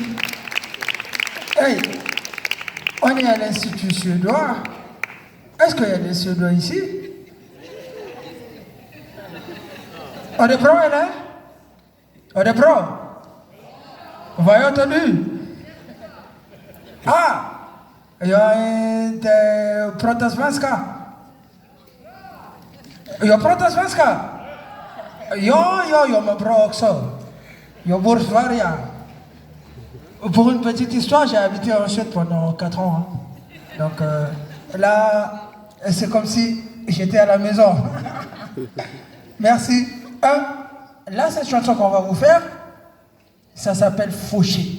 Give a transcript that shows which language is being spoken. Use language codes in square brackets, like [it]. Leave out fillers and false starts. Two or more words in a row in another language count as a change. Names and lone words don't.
[fr] Hey, on est à l'Institut suédois. Est-ce qu'il y a des Suédois ici? On est pro, là? On est pro? Vous avez entendu? Ah! [sv] Jag inte pratar svenska. Jag pratar svenska. Ja, men bra också. Jag bor i Sverige. [fr] Pour une petite histoire, j'ai habité en Suède pendant 4 ans. Hein. Donc là, c'est comme si j'étais à la maison. Merci. Là, cette chanson qu'on va vous faire, ça s'appelle Fauché.